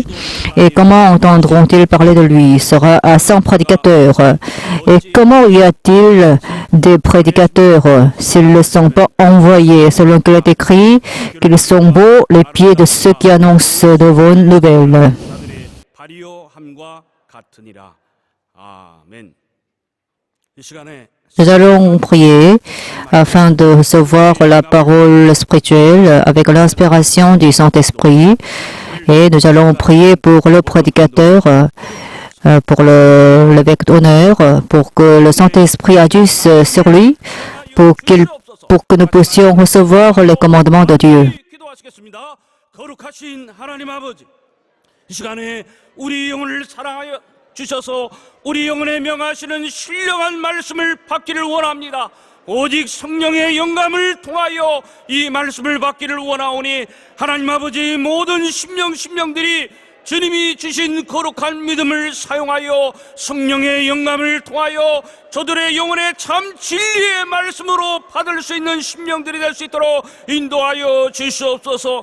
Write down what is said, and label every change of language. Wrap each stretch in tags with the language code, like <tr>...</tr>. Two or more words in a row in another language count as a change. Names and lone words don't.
<fr>Et comment entendront-ils parler de lui? Il sera à 100 prédicateurs. Et comment y a-t-il des prédicateurs s'ils ne sont pas envoyés? Selon qu'il est écrit qu'ils sont beaux les pieds de ceux qui annoncent de bonnes nouvelles.</fr> <ko>발효함과 같으니라. 아멘. 이 시간에</ko> <fr>Nous allons prier afin de recevoir la parole spirituelle avec l'inspiration du Saint-Esprit. Et nous allons prier pour le prédicateur, pour l'évêque d'honneur, pour que le Saint-Esprit agisse sur lui, pour que nous puissions recevoir les commandements de Dieu.</fr> <ko>기도하시겠습니다. 거룩하신 하나님 아버지, 이 시간에 우리 영혼을 사랑하여 주셔서 우리 영혼에 명하시는 신령한 말씀을 받기를 원합니다. 오직 성령의 영감을 통하여 이 말씀을 받기를 원하오니 하나님 아버지 모든 심령들이 주님이 주신 거룩한 믿음을 사용하여 성령의 영감을 통하여 저들의 영혼의 참 진리의 말씀으로 받을 수 있는 심령들이 될 수 있도록 인도하여 주시옵소서.</ko>